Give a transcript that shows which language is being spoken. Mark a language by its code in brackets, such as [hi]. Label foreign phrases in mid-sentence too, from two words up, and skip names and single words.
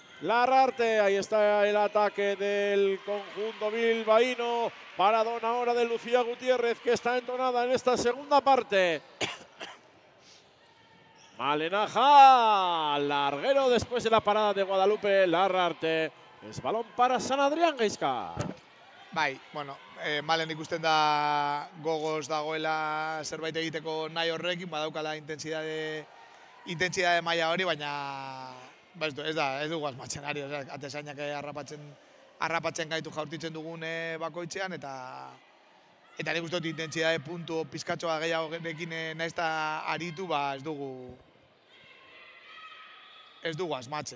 [es] Ahí está el ataque del conjunto bilbaíno. Paradón ahora de Lucía Gutiérrez, que está entonada en esta segunda parte. Malenaja, larguero después de la parada de Guadalupe Larrarte. Es balón para San Adrián, Gaizka. [eu] Bai, bueno, Malen ikusten da gogoz dagoela zerbait egiteko nahi horrekin, badaukala intentsitate maila hori, baina ez dugu asmatzen ari, atezainak harrapatzen gaitu jaurtitzen dugun bakoitzean, eta nik uste dut intentsitate puntu pizkatxoa gehiagorekin nahiz eta aritu, ez dugu asmatzen.